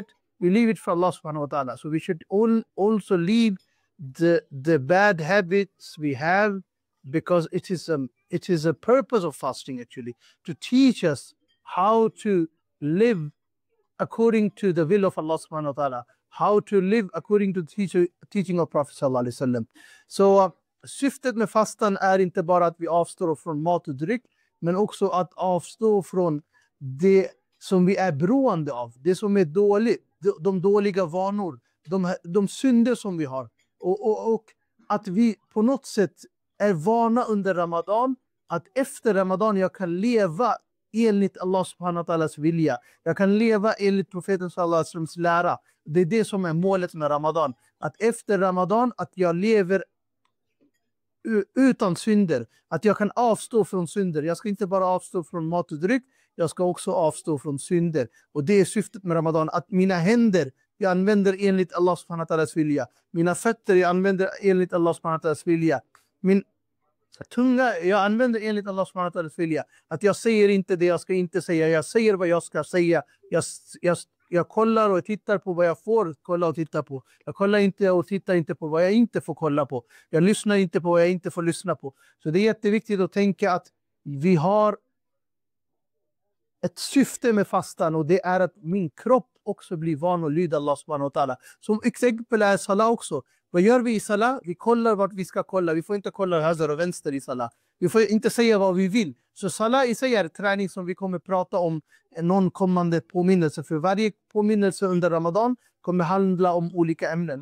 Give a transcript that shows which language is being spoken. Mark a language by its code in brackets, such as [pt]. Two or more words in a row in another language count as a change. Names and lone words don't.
[en] We leave it for [ar] الله سبحانه وتعالى. [en] So we should also leave the bad habits we have, because it is a purpose of fasting actually, to teach us how to live according to the will of [ar] الله سبحانه وتعالى, [en] how to live according to the teaching of Prophet [ar] صلى الله عليه وسلم. [sv] Så syftet med fastan är inte bara att vi avstår från mat och dryck, men också att avstå från det som vi är beroende av, det som är dåligt, de dåliga vanor, de synder som vi har, och att vi på något sätt är vana under Ramadan, att efter Ramadan jag kan leva enligt [ar] الله سبحانه وتعالى [sv] vilja, jag kan leva enligt profeten [ar] صلى الله عليه وسلم [sv] lära. Det är det som är målet med Ramadan, att efter Ramadan att jag lever utan synder, att jag kan avstå från synder. Jag ska inte bara avstå från mat och dryck, jag ska också avstå från synder. Och det är syftet med Ramadan, att mina händer jag använder enligt [ar] الله سبحانه وتعالى [sv] vilja, mina fötter jag använder enligt [ar] الله سبحانه وتعالى [sv] vilja, min tunga jag använder enligt [ar] الله سبحانه وتعالى [sv] vilja, att jag säger inte det jag ska inte säga, jag säger vad jag ska säga, jag kollar och tittar på vad jag får kolla och titta på, jag kollar inte och tittar inte på vad jag inte får kolla på, jag lyssnar inte på vad jag inte får lyssna på. Så det är jätteviktigt att tänka att vi har ett syfte med fastan, och det är att min kropp också blir van att lyda [ar] الله سبحانه وتعالى. [sv] Som exempel är salah också. Vad gör vi i salah? Vi kollar vart vi ska kolla. Vi får inte kolla höger och vänster i salah. Vi får inte säga vad vi vill. Så salah i sig är träning som vi kommer prata om någon kommande påminnelse. För varje påminnelse under Ramadan kommer handla om olika ämnen.